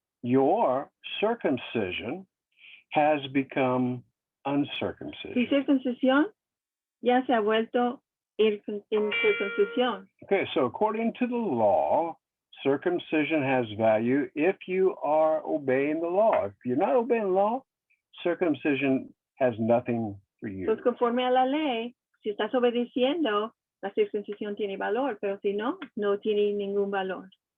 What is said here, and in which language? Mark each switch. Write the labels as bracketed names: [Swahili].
[English] your circumcision has become [Spanish] tu [English] uncircumcision. [Spanish] circuncisión ya se ha vuelto incircuncisión. [English] Okay, so according to the law, circumcision has value if you are obeying the law. If you're not obeying the law, circumcision has nothing for you. [Spanish] Entonces, conforme a la ley, si estás obedeciendo, la circuncisión tiene valor, pero si no, no tiene ningún valor.